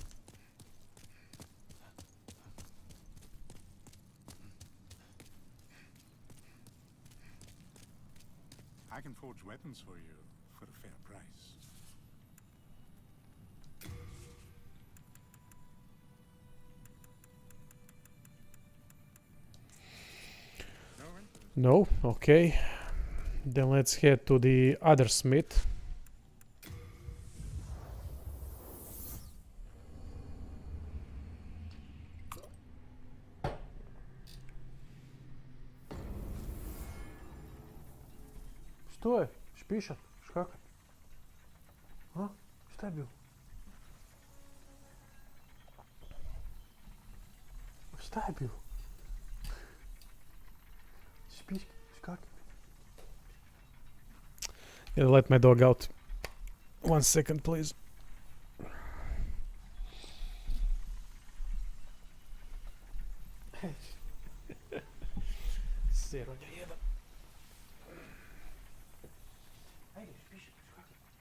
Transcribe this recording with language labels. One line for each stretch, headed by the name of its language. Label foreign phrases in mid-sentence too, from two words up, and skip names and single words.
English: I can forge weapons for you for a fair price. No? Okay. Then let's head to the other smith.
Croatian: Što je? Špišat? Škakat? A? Šta je bilo? Šta je bilo? Špišat? Škakat?
English: Gotta let my dog out. 1 second, please.
Croatian: Seronja jedan. Ajde, špišat, škakat.